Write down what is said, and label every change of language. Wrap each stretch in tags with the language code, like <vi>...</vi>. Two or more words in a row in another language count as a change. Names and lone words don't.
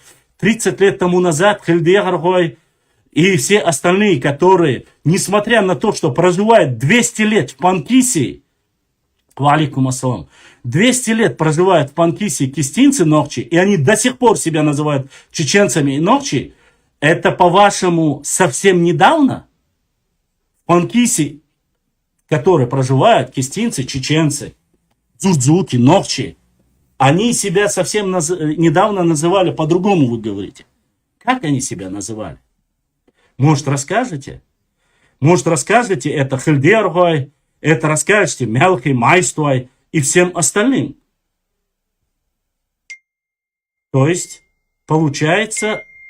<ru>30 лет тому назад Хильдиярхой и все остальные, которые, несмотря на то, что проживают 200 лет в Панкисии,</ru> <ar>وعليكم السلام,</ar> <ru>200 лет проживают в Панкисии кистинцы Нохчи, и они до сих пор себя называют чеченцами и Нохчи, это, по-вашему, совсем недавно? В Панкисии, которые проживают кистинцы, чеченцы, дзурдзуки, Нохчи, они себя совсем недавно называли по-другому, вы говорите. Как они себя называли? Может, расскажете? Может, расскажете это Хильдиярхой, это расскажете Мелхой, Майствой и всем остальным. То есть, получается...</ru>